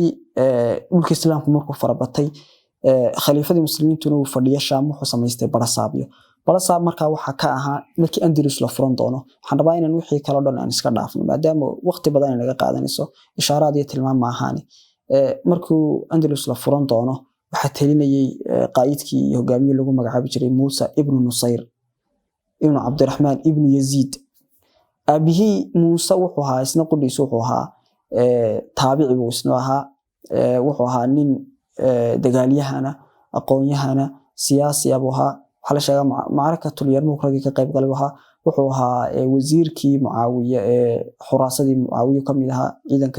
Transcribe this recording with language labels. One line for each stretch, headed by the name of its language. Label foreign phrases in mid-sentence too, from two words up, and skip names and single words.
Somali: dhulka islaamku markuu farabatay khaliifadii muslimiintuna uu fadhiyo Shaam wuxuu sameystay barasaab marka waxa ka ahaa markii Andalus la furan doono waxaan rabaa inaan wixii kala dhan aan iska dhaafno maadaama waqti badan inaga qaadanayso ishaaraad iyo tilmaam ma ahaani markuu Andalus la furan doono waxa talinayay qaayidkii iyo hogaamiyey lagu magacaabi jiray Musa ibn Nusayr ibn Abdurrahman ibn Yazid abihi Musa wuxuu ahaa isna qudhiisu wuxuu ahaa taabici buu isna ahaa wuxuu ahaa nin dagaalyahana aqoonyahana siyaasi abu ahaa waxa la sheegaa macrakatul Yarmouk ragii ka qayb galay wuxuu ahaa wasiirkii Muawiya xuraasadii Muawiya kamid ahaa ciidanka